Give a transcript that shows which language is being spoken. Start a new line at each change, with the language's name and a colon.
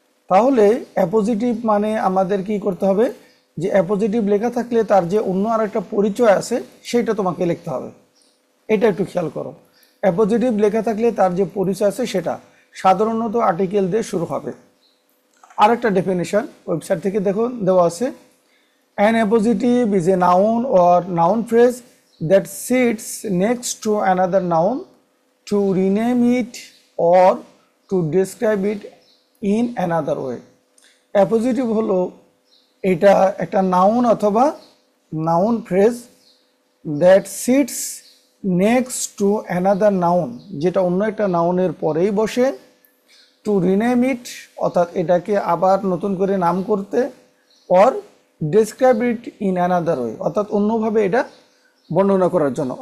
Bangla: তাহলে অ্যাপোজিটিভ মানে আমাদের কি করতে হবে? যে অ্যাপোজিটিভ লেখা থাকলে তার যে অন্য আর একটা পরিচয় আছে সেটা তোমাকে লিখতে হবে। এটা একটু খেয়াল করো। অ্যাপোজিটিভ লেখা থাকলে তার যে পরিচয় আছে সেটা সাধারণত আর্টিকেল দিয়ে শুরু হবে। আরেকটা ডেফিনেশন ওয়েবসাইট থেকে দেখো দেওয়া আছে।
English: An appositive is a noun or noun phrase that sits next to another noun to rename it or to describe it in another way.
Bangla: Appositive হলো এটা একটা নাউন অথবা noun phrase
English: that sits next to another noun,
Bangla: যেটা অন্য একটা নাউনের পরেই বসে,
English: to rename it
Bangla: অর্থাৎ এটাকে আবার নতুন করে নাম করতে,
English: or describe it in another way
Bangla: অর্থাৎ অন্যভাবে এটা বর্ণনা করার জন্য।